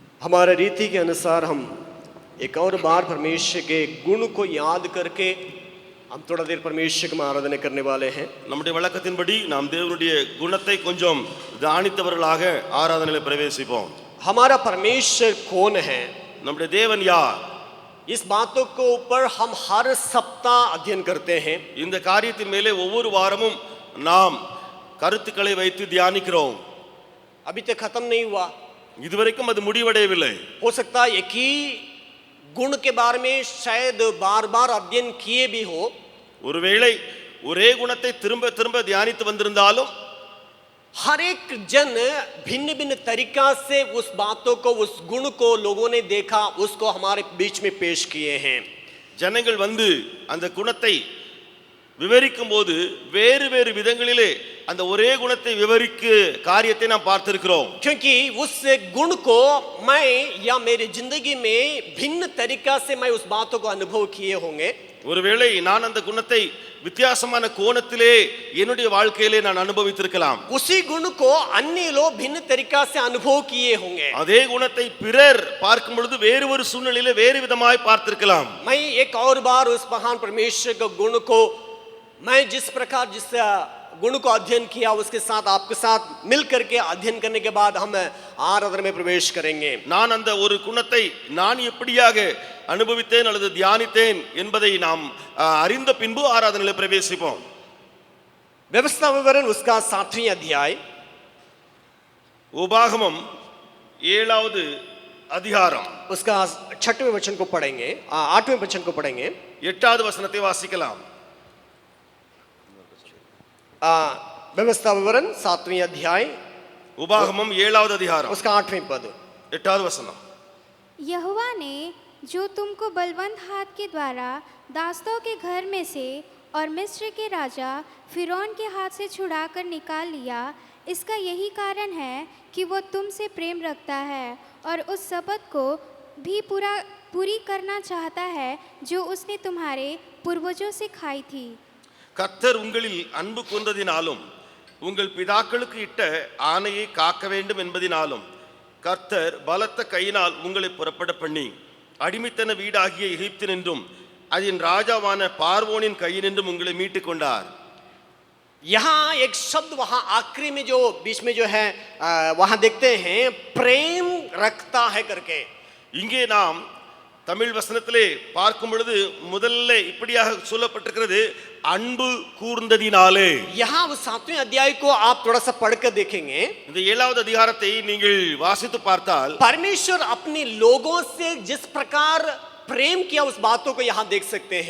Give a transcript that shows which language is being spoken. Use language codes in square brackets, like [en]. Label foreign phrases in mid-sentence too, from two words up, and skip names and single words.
[hi] हमारे रीति के अनुसार हम एक और बार परमेश्वर के गुण को याद करके हम थोड़ा देर परमेश्वर की आराधना करने वाले हैं. [ta] நம்முடைய வழக்கத்தின்படி நாம் தேவனுடைய குணத்தை கொஞ்சம் தியானித்தவர்களாக ஆராதனையில் பிரவேசிப்போம். [hi] हमारा परमेश्वर कौन है? [ta] நம்முடைய தேவன் யார்? [hi] इस बातों के ऊपर हम हर सप्ताह अध्ययन करते हैं. [ta] இந்த காரியத்தின் மேலே ஒவ்வொரு வாரமும் நாம் கருத்துக்களை வைத்து தியானிக்கிறோம். [hi] अभी तक खत्म नहीं हुआ. [ta] இதுவரைக்கும் அது முடிவடையவில்லை. [hi] हो सकता है एक ही गुण के बारे में शायद बार बार अध्ययन किए भी हो. [ta] ஒருவேளை ஒரே குணத்தை திரும்ப திரும்ப தியானித்து வந்திருந்தாலும் [hi] हर एक जन भिन्न भिन्न तरीका से उस बातों को, उस गुण को लोगों ने देखा, उसको हमारे बीच में पेश किए हैं. [ta] ஜனங்கள் வந்து அந்த குணத்தை விவரிக்கும் போது வேறு வேறு விதங்களிலே அந்த ஒரே குணத்தை விவரிக்க காரியத்தை நாம் பார்த்திருக்கிறோம். [hi] क्योंकि उस गुण को मैं या मेरी जिंदगी में भिन्न तरीका से मैं उस बातों को अनुभव किए होंगे. [ta] ஒருவேளை நான் அந்த குணத்தை வித்தியாசமான கோணத்திலே என்னுடைய வாழ்க்கையிலே நான் அனுபவித்திருக்கலாம். [hi] उसी गुण को अन्य लोग भिन्न तरीका से अनुभव किए होंगे. [ta] அதே குணத்தை பிறர் பார்க்கும் பொழுது வேறு ஒரு சூழ்நிலையிலே வேறு விதமாய் பார்த்திருக்கலாம். [hi] मैं एक और बार उस महान परमेश्वर के गुण को मैं जिस प्रकार जिस गुण को अध्ययन किया उसके साथ आपके साथ मिल करके अध्ययन करने के बाद हम आराधना में प्रवेश करेंगे. [ta] நான் அந்த ஒரு குணத்தை நான் எப்படியாக அனுபவித்தேன் அல்லது தியானித்தேன் என்பதை நாம் அறிந்த பின்பு ஆராதனையில் பிரவேசிப்போம். [hi] व्यवस्था विवरण उसका 7वां अध्याय, [ta] உபாகமம் 7வது அதிகாரம் [hi] उसका 6वें वचन को पढ़ेंगे, 8वें वचन को पढ़ेंगे. [ta] 8வது வசனத்தை வாசிக்கலாம். [hi] व्यवस्था विवरण 7वां अध्याय, [ta] உபாகமம் 7வது அதிகாரம் [hi] उसका 8वें पद. [ta] 8வது வசனம். [hi] यहोवा ने जो तुमको बलवंत हाथ के द्वारा दासों के घर में से और मिस्र के राजा फिरौन के हाथ से छुड़ाकर निकाल लिया, इसका यही कारण है कि वो तुमसे प्रेम रखता है और उस शपथ को भी पूरी करना चाहता है जो उसने तुम्हारे पूर्वजों से खाई थी. [ta] கர்த்தர் உங்களில் அன்பு கொண்டதினாலும் உங்கள் பிதாக்களுக்கு இட்ட ஆணையை காக்க வேண்டும் என்பதினாலும் கர்த்தர் பலத்த கையினால் உங்களை புறப்பட பண்ணி அடிமைத்தன வீடாகிய எகிப்தினின்றும் அதன் ராஜாவான பார்வோனின் கையினின்றும் உங்களை மீட்டுக் கொண்டார். [hi] यहाँ एक शब्द वहाँ आखिरी में जो बीच में जो है वहाँ देखते हैं प्रेम रखता है करके. [ta] இங்கே நாம் தமிழ் வசனத்திலே பார்க்கும் பொழுது முதல்ல இப்படியாக சொல்லப்பட்டிருக்கிறது, அன்பு கூர்ந்ததினாலே. [hi] यहाँ उस 7वें अध्याय को आप थोड़ा सा पढ़कर देखेंगे. [ta] இந்த 7வது அதிகாரத்தை நீங்கள் வாசித்து பார்த்தால் [hi] परमेश्वर अपने लोगों से जिस प्रकार प्रेम किया उस बातों को यहाँ देख सकते हैं.